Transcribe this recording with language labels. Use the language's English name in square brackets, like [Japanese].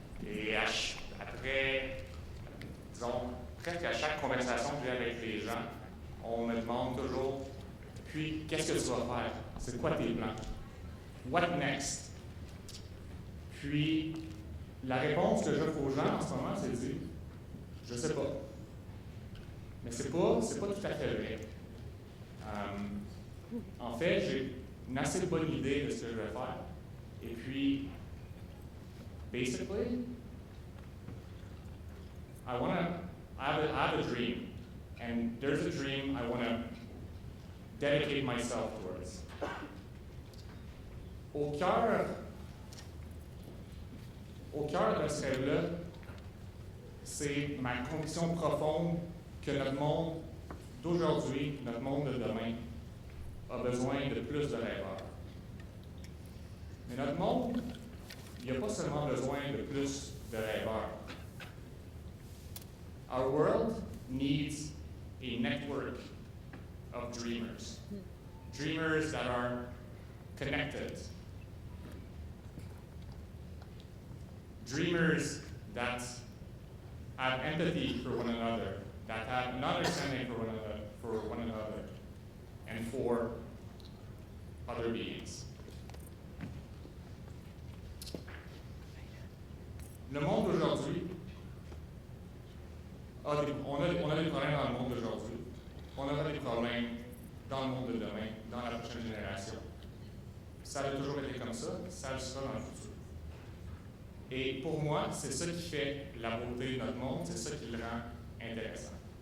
[French] Et après, disons, presque à chaque conversation que j'ai avec les gens, on me demande toujours, puis, qu'est-ce que tu vas faire? C'est quoi tes plans? [English] What next? [French] Puis, la réponse que j'offre aux gens en ce moment, c'est de dire, je sais pas. Mais c'est pas tout à fait vrai. En fait, j'ai une assez bonne idée de ce que je vais faire. Et puis, [English] basically, I have a dream. And there's a dream I want to dedicate myself towards. [French] Au cœur de ce rêve-là, c'est ma conviction profonde que notre monde d'aujourd'hui, notre monde de demain, a besoin de plus de rêveurs. Mais notre monde, il n'a pas seulement besoin de plus de rêveurs. [English] Our world needs a network of dreamers. Dreamers that are connected. Dreamers that have empathy for one another, that have an understanding for one another, and for other beings. [French] Le monde d'aujourd'hui, on a des problèmes dans le monde d'aujourd'hui. On aura des problèmes dans le monde de demain, dans la prochaine génération. Ça a toujours été comme ça, ça le sera dans le futur. Et pour moi, c'est ça qui fait la beauté de notre monde, c'est ça qui le rend intéressant.